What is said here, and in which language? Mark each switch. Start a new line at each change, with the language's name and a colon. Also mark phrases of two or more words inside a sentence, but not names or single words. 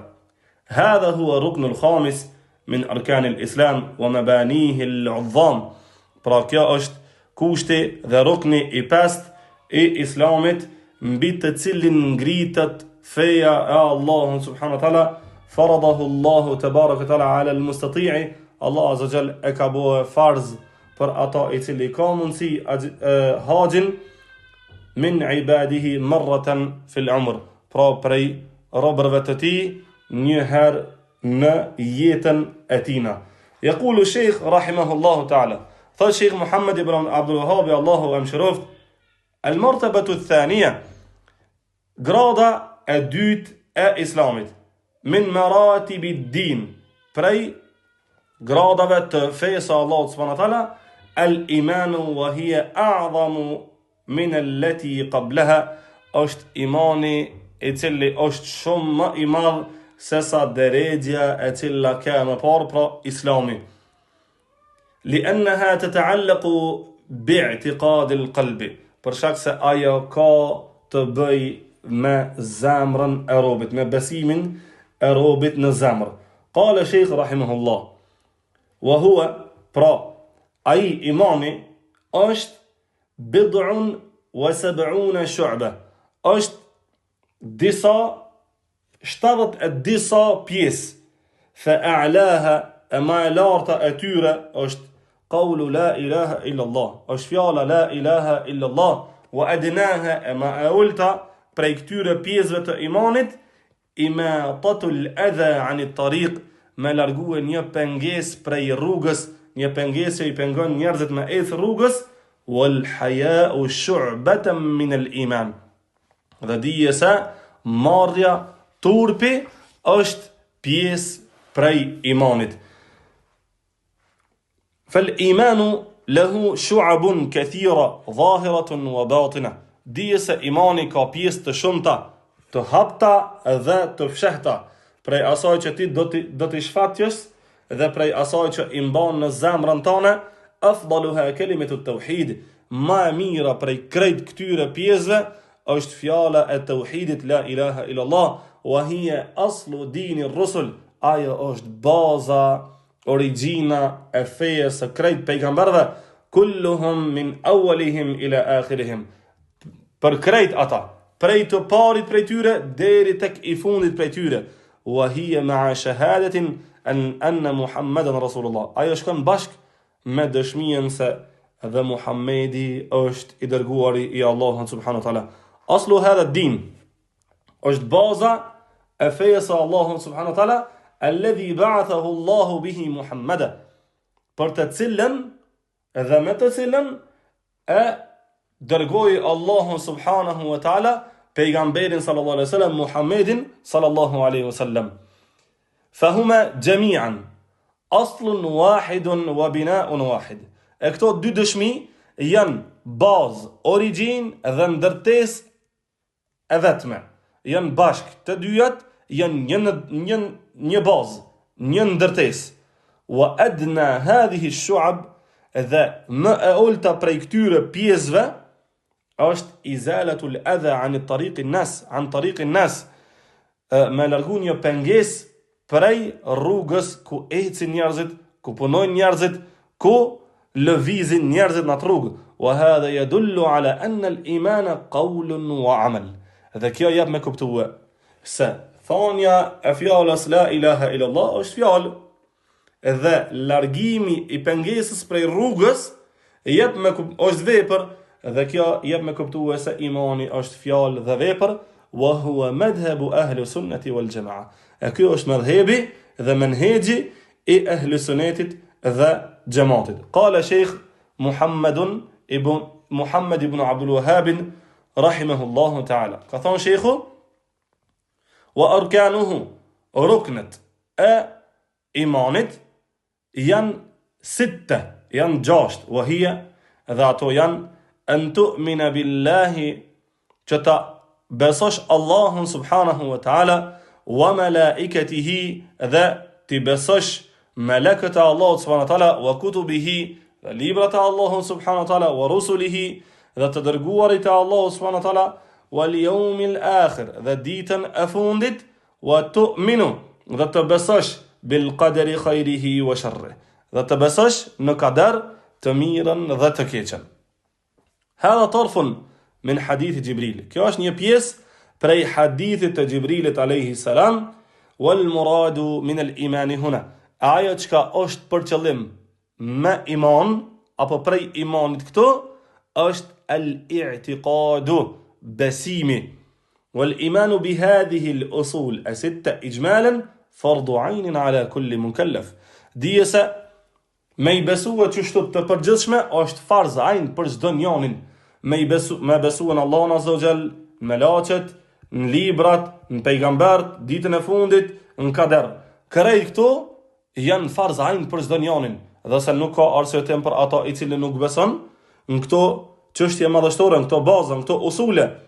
Arabic: هذا هو الركن الخامس من أركان الإسلام ومبانيه العظام.
Albanian: Pra kjo është kushti dhe rukni i pestë i islamit, mbi të cilin ngritet feja e Allahut
Arabic: سبحانه وتعالى. فرضه الله تبارك وتعالى على المستطيع.
Albanian: Allah
Arabic: عز وجل
Albanian: e ka bërë farz për ata i cili ka mundsi haxhin
Arabic: من عباده مرة في العمر.
Albanian: Pra prej robërve të tij një herë në jetën e tina.
Arabic: يقول الشيخ رحمه الله تعالى, thot Sheikh Muhammad ibn Abdul Wahhab,
Albanian: Allahu e mëshiroft,
Arabic: المرتبة الثانية,
Albanian: grada e dytë e islamit,
Arabic: من مراتب الدين,
Albanian: prej gradave të fesë Allahut
Arabic: سبحانه وتعالى, الإيمان وهي أعظم من التي قبلها,
Albanian: është imani i cili është shumë më i madh se sa deregja e cila ka më parë, pra islami.
Arabic: لأنها تتعلق باعتقاد القلب,
Albanian: për shkak se ajo ka të bëj me zemrën e robit, me besimin e robit në zemër.
Arabic: قال الشيخ رحمه الله وهو,
Albanian: pra ai imani është
Arabic: بضع وسبعون شعبة,
Albanian: është disa 70 e disa pjesë.
Arabic: فأعلاها,
Albanian: e ma e larta e tyre është
Arabic: قول لا إله إلا الله,
Albanian: është fjala
Arabic: لا إله إلا الله. وأدناها,
Albanian: e ma e ulta prej këtyre pjesëve të imanit,
Arabic: إماطة الأذى عن الطريق,
Albanian: me largue një pengesë prej rrugës, një pengesë që i pengon njerëzit me ecë rrugës.
Arabic: والحياء شعبة من الإيمان,
Albanian: dhe dije se marrja turpi është pjesë prej imanit.
Arabic: فالإيمان له شعب كثيرة ظاهرة وباطنة,
Albanian: dije se imani ka pjesë të shumta, të hapta dhe të fshehta, prej asaj që ti do t'i shfatjes dhe prej asaj që i mban në zemrën tënde.
Arabic: أفضلها كلمة التوحيد,
Albanian: ma e mira prej krejt këtyre pjesëve është fjala e tauhidit
Arabic: لا إله إلا الله, وهي أصل دين الرسل,
Albanian: ajo është baza, origjina e fejes së krejt pejgamberëve,
Arabic: كلهم من أولهم إلى آخرهم,
Albanian: për krejt ata, prej të parit prej tyre deri tek i fundit prej tyre.
Arabic: وهي مع شهادة أن محمدا رسول الله,
Albanian: ajo shkon bashk me dëshminë se dhe Muhammedi është i dërguari i Allahut
Arabic: سبحانه وتعالى. أصل هذا الدين,
Albanian: është baza e fejës së Allahut
Arabic: سبحانه وتعالى, الذي بعثه الله به محمدا,
Albanian: për të cilën dhe me të cilën e dërgoi Allahu
Arabic: سبحانه وتعالى
Albanian: pejgamberin
Arabic: صلى الله عليه وسلم,
Albanian: Muhammedin
Arabic: صلى الله عليه وسلم. فهما جميعا أصل واحد وبناء واحد.
Albanian: E këto dy dëshmi janë bazë, origjinë dhe ndërtesë e vetme. Janë bashk, të dyjat janë një bazë, një ndërtesë.
Arabic: وأدنى هذه الشعب,
Albanian: dhe më e ulta prej këtyre pjesëve është
Arabic: إزالة الأذى عن طريق الناس,
Albanian: me largu një pengesë prej rrugës ku ecin njerëzit, ku punojnë njerëzit, ku lëvizin njerëzit në atë rrugë.
Arabic: وهذا يدل على أن الإيمان قول وعمل.
Albanian: Dhe kjo jep me kuptue se thonja e fjalës
Arabic: لا إله إلا الله
Albanian: është fjalë, dhe largimi i pengesës prej rrugës është vepër, dhe kjo jep me kuptue se imani është fjalë dhe vepër.
Arabic: وهو مذهب أهل السنة والجماعة.
Albanian: E kjo është madhhebi dhe menhexhi i ahli sunnetit dhe xhamatit.
Arabic: قال الشيخ محمد بن عبد الوهاب رحمه الله تعالى.
Albanian: Ka thonë Sheikhu,
Arabic: وأركانه,
Albanian: ruknet e imanit janë 6, janë 6,
Arabic: وهي,
Albanian: dhe ato janë
Arabic: أن تؤمن بالله,
Albanian: që ta besosh Allahun
Arabic: سبحانه وتعالى وملائكته,
Albanian: dhe ti besosh melekët e Allahut
Arabic: سبحانه وتعالى وكتبه,
Albanian: dhe librat e Allahun
Arabic: سبحانه وتعالى ورسله,
Albanian: dhe të dërguarit e Allahu
Arabic: سبحانه وتعالى واليوم الآخر,
Albanian: dhe ditën e fundit,
Arabic: وتؤمن,
Albanian: dhe të besosh
Arabic: بالقدر خيره وشره,
Albanian: dhe të besosh në kader, të mirën dhe të keqen.
Arabic: هذا طرف من حديث جبريل.
Albanian: Kjo është një pjesë prej hadithit të Jibrilit
Arabic: عليه السلام, والمراد من الإيمان هنا.
Albanian: Ajo çka është për qëllim me iman apo prej imanit këtu është al-i'tiqadu, besimi.
Arabic: والإيمان بهذه الأصول الستة إجمالا فرض عين على كل مكلف.
Albanian: Dije se me i besua çështët të përgjithshme është farz ayn për çdo njonin. Me besu në Allahun azza wa jall, në melaqet, në librat, në pejgambert, ditën e fundit, në kader. Krejt këto janë farz ayn për çdo njonin, dhe se nuk ka arsye tem për ata i cili nuk beson në këto çështje madhështore, në këto baza, në këto usule.